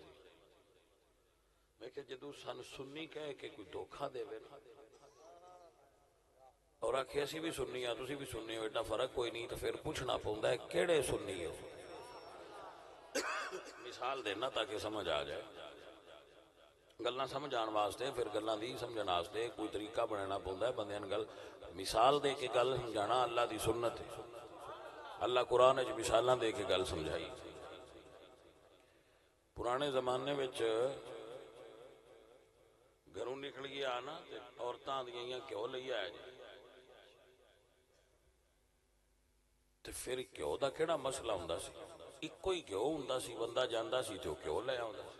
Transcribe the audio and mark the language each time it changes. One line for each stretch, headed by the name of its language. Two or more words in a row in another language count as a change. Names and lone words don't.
Punjabi: میں کہ جدو سن سنی کہے کہ کوئی دھوکھا دے وے اور آکھے اسی بھی سنی ہاں تسی بھی سنی ہو، ایڈا فرق کوئی نہیں، تو پھر پوچھنا پوندا ہے کیڑے سنی ہو؟ مثال دینا تاکہ سمجھ آ جائے، گلاں سمجھ آن واسطے، پھر گلاں دی سمجھن واسطے کوئی طریقہ بنانا پوندا ہے، بندیاں نوں گل مثال دے کے گل سمجھانا اللہ دی سنت ہے، اللہ قرآن وچ مثالاں دے کے گل سمجھائی۔ پرانے زمانے وچ گھروں نکل گیا نا تے عورتاں دیاں کیوں لئی آیا جی، تے پھر کیوں دا کیڑا مسئلہ ہوندا سی؟ اکو ہی کیوں ہوندا سی، بندہ جاندا سی تے کیوں لے آوندا سی۔